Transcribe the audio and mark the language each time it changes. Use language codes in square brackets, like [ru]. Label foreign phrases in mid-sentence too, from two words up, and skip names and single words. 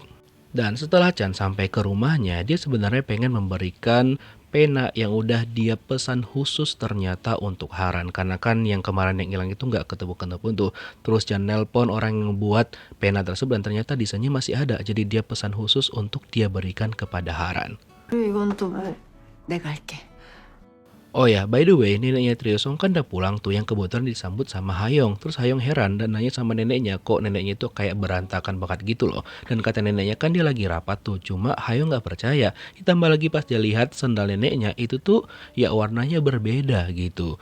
[id] Dan setelah Chan sampai ke rumahnya, dia sebenarnya pengen memberikan pena yang udah dia pesan khusus ternyata untuk Haran. Karena kan yang kemarin yang hilang itu nggak ketemu-ketemu tuh. Terus Chan nelpon orang yang membuat pena tersebut dan ternyata desainnya masih ada. Jadi dia pesan khusus untuk dia berikan kepada Haran. [ko] 이건 또 뭐? 내가 할게. [id] Oh ya, [en] by the way, [id] neneknya Trio Song kan udah pulang tuh yang kebetulan disambut sama Hayong. Terus Hayong heran dan nanya sama neneknya, kok neneknya itu kayak berantakan banget gitu loh. Dan kata neneknya kan dia lagi rapat tuh, cuma Hayong nggak percaya. Ditambah lagi pas dia lihat sendal neneknya itu tuh ya warnanya berbeda gitu.